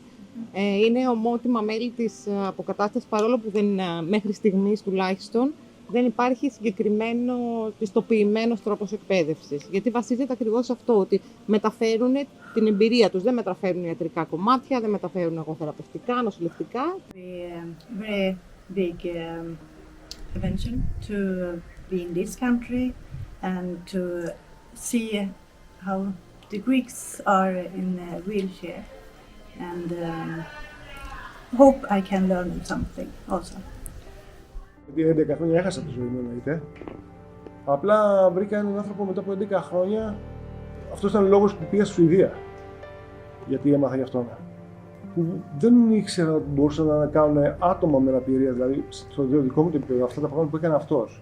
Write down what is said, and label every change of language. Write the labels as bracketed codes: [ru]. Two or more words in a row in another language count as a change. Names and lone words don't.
[el] Είναι ομότιμα μέλη της αποκατάστασης, παρόλο που δεν, μέχρι στιγμής τουλάχιστον δεν υπάρχει συγκεκριμένο πιστοποιημένος τρόπος εκπαίδευσης. Γιατί βασίζεται ακριβώς σε αυτό, ότι μεταφέρουν την εμπειρία τους. Δεν μεταφέρουν ιατρικά κομμάτια, δεν μεταφέρουν εγωθεραπευτικά, νοσηλευτικά. [en] Very big invention to be in this country and to see how the Greeks are in a wheelchair and hope I can learn something also. [el] Γιατί 11 χρόνια έχασα τη ζωή μου, εννοείται. Απλά βρήκα έναν άνθρωπο μετά από 11 χρόνια αυτός ήταν ο λόγος που πήγα στη Σουηδία. Γιατί έμαθα γι' αυτόν. Που δεν ήξερα ότι μπορούσαν να κάνουν άτομα με αναπηρία, δηλαδή στο δικό μου το επίπεδο, αυτά τα πράγματα που έκανε αυτός.